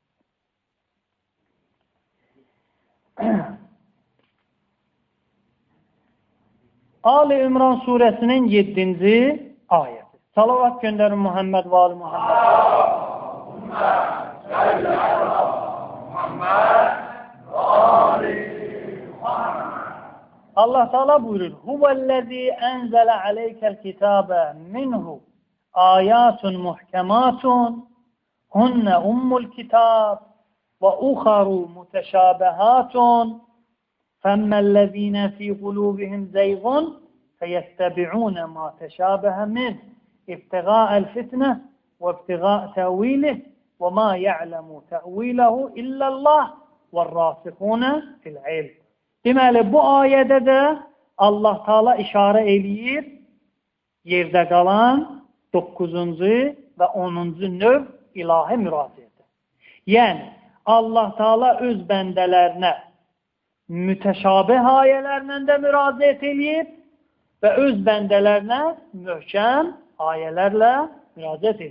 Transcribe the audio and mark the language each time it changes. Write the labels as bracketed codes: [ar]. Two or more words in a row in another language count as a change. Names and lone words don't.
[az] Ali İmran surəsinin 7-ci ayəti. Salavat göndərin Muhammed və Ali Muhammed. Allah Teala buyurur: [ar] "هو الذي أنزل عليك الكتاب منه آيات محكمات هن أم الكتاب وأخر متشابهات فأما الذين في قلوبهم زيغ فيتبعون ما تشابه منه ابتغاء الفتنة وابتغاء تأويله وما يعلم تأويله إلا الله والراسخون في العلم." [az] Deməli, bu ayədə də Allah Taala işarə eləyir yerdə qalan 9-cu və 10-cu növ ilahi müraciətə. Yəni, Allah Taala öz bəndələrinə mütəşabih ayələrlə də müraciət eləyir və öz bəndələrinə möhkəm ayələrlə müraciət eləyir.